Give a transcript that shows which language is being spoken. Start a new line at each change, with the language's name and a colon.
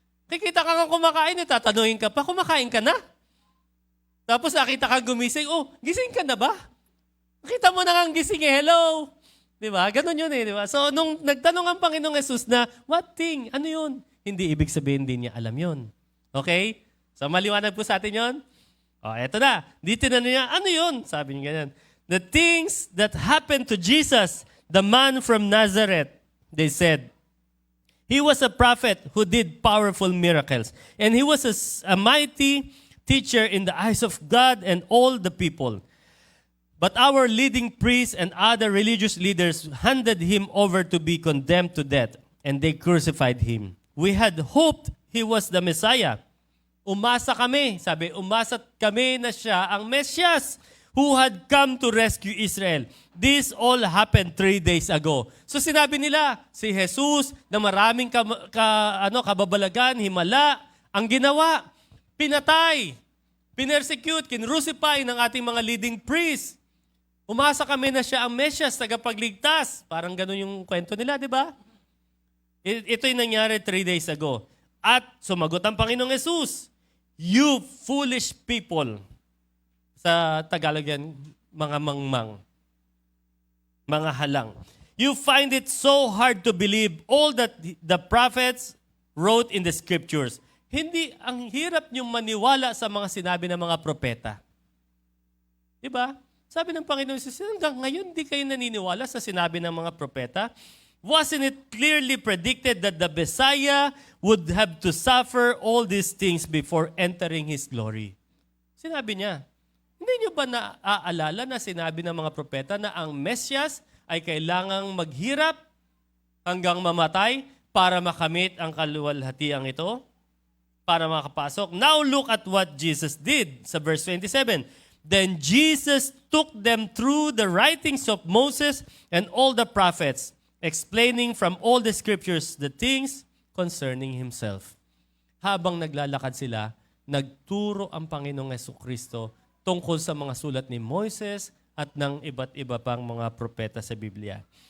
Filipino: Kikita ka ng kumakain, tatanungin ka pa, kumakain ka na? Tapos nakita ka gumising, oh, gising ka na ba? Nakita mo na kang gising, hello? Di ba? Ganon yun di ba? So, nung nagtanong ang Panginoong Yesus na,
English: what thing?
Filipino: Ano yun? Hindi ibig sabihin din niya alam yun. Okay? So, maliwanag po sa atin yun? O, eto na. Dito na niya, ano yun? Sabi niya ganyan.
English: The things that happened to Jesus, the man from Nazareth, they said, he was a prophet who did powerful miracles. And he was a mighty teacher in the eyes of God and all the people. But our leading priests and other religious leaders handed him over to be condemned to death, and they crucified him. We had hoped he was the Messiah.
Filipino: Umasa kami, sabi, umasa kami na siya ang Mesyas
English: who had come to rescue Israel. This all happened 3 days ago.
Filipino: So sinabi nila, si Jesus na maraming kababalagan, himala, ang ginawa, pinatay, pinersecute, kinrucify ng ating mga leading priests. Umasa kami na siya ang Mesyas, tagapagligtas. Parang ganun yung kwento nila, di ba? Ito yung nangyari 3 days ago. At sumagot ang Panginoong Yesus,
English: you foolish people.
Filipino: Sa Tagalog yan, mga mangmang. Mga halang.
English: You find it so hard to believe all that the prophets wrote in the scriptures.
Filipino: Hindi, ang hirap niyong maniwala sa mga sinabi ng mga propeta. Diba? Sabi ng Panginoon Jesus, hanggang ngayon di kayo naniniwala sa sinabi ng mga propeta?
English: Wasn't it clearly predicted that the Messiah would have to suffer all these things before entering His glory?
Filipino: Sinabi niya, hindi niyo ba naaalala na sinabi ng mga propeta na ang Mesyas ay kailangang maghirap hanggang mamatay para makamit ang kaluwalhatiang ito? Para makapasok.
English: Now look at what Jesus did sa verse 27. Then Jesus took them through the writings of Moses and all the prophets, explaining from all the scriptures the things concerning Himself.
Filipino: Habang naglalakad sila, nagturo ang Panginoong Jesucristo tungkol sa mga sulat ni Moises at ng iba't iba pang mga propeta sa Biblia.